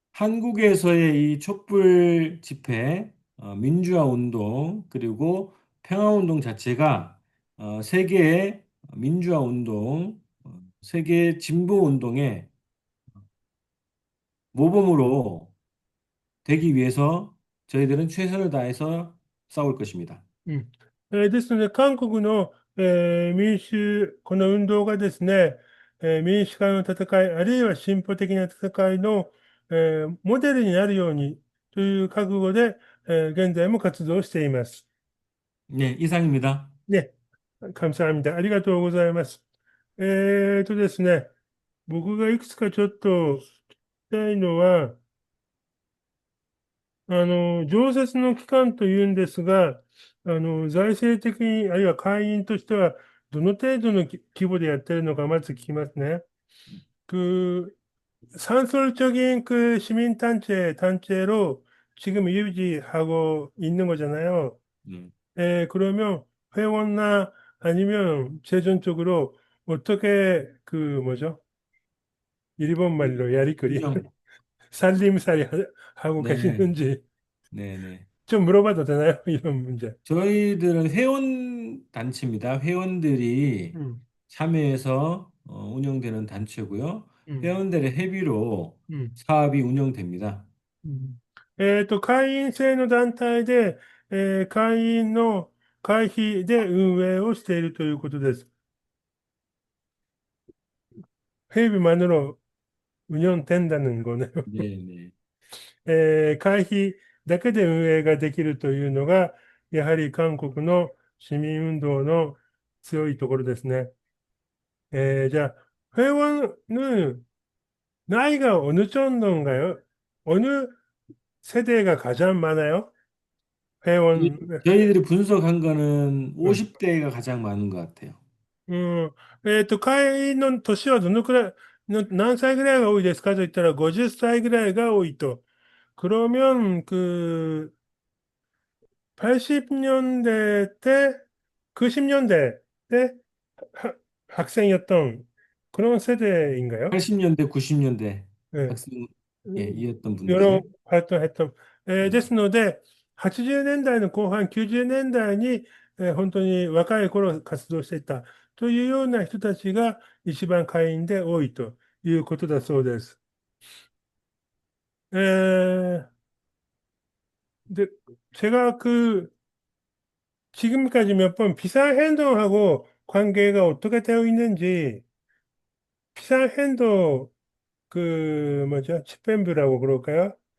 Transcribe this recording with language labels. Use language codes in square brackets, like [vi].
[ko] 한국에서의 이 촛불 집회, 민주화 운동, 그리고 평화 운동 자체가 세계의 민주화 운동, 세계 진보 운동의 모범으로 되기 위해서 저희들은 최선을 다해서 싸울 것입니다. うん。 [ja] ですので、韓国の、民主、この運動がですね、民主化の戦い、あるいは進歩的な戦いの、モデルになるようにという覚悟で、現在も活動しています。 [ko] 네, 이상입니다. ね、감사합니다。 [ja] ありがとうございます。ですね、僕がいくつかちょっと聞きたいのは、常設の機関というんですが、財政的に、あるいは会員としては、どの程度の規模でやってるのか、まず聞きますね。 [ko] 산술적인 시민단체로 지금 유지하고 있는 거잖아요. 네. 그러면 회원나 아니면 재정적으로 어떻게 뭐죠? 일본 말로 야리꾸리 운영. 살림살이 하고 네, 계시는지 네, 네. 좀 물어봐도 되나요? 이런 문제. 저희들은 회원 단체입니다. 회원들이 음, 참여해서 운영되는 단체고요. 음, 회원들의 회비로 음, 사업이 운영됩니다. [ja] 会員制の団体で、会員の会費で運営をしているということです。 [ko] 회비만으로 운영된다는 거네요. 네, 네. [ja] 会費だけで運営ができるというのが、やはり韓国の市民運動の強いところですね。 [ko] じゃあ、회원은 나이가 어느 정도인가요? 어느 세대가 가장 많아요? 회원, 저희들이 분석한 거는 50대가 가장 많은 것 같아요. うん。 [ja] 会員の年はどのくらい、何歳ぐらいが多いですかと言ったら50歳ぐらいが多いと. [ko] 그러면 80년대 때, 90년대 때 학생이었던 그런 세대인가요? 80년대, 90년대 네. 학생, 예, 이었던 여러 분들이에요. 활동했던. [ja] ですので、80年代の後半、90年代に、本当に若い頃活動していたというような人たちが一番会員で多いということだそうです。 [ko] 에, 근데 제가 지금까지 몇 번 비상행동하고 관계가 어떻게 되어 있는지, 비상행동, 뭐죠? 집행부라고 그럴까요?